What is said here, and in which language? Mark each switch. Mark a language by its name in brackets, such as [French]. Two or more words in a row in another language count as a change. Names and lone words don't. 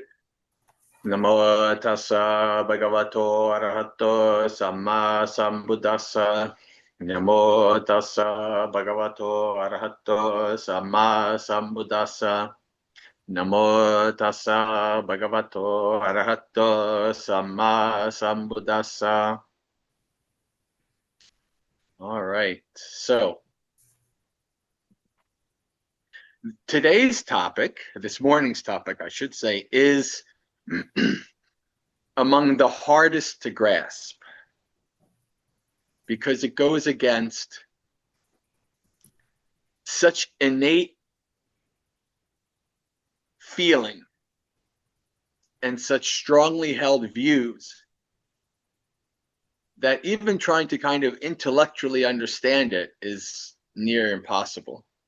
[Pali] Namo tassa bhagavato arahato samma sambuddhassa. Namo tassa bhagavato arahato samma sambuddhassa. Namo tassa bhagavato arahato samma sambuddhassa. [English] All right. So today's topic, this morning's topic, I should say, is among the hardest to grasp because it goes against such innate feeling and such strongly held views that even trying to kind of intellectually understand it is near impossible.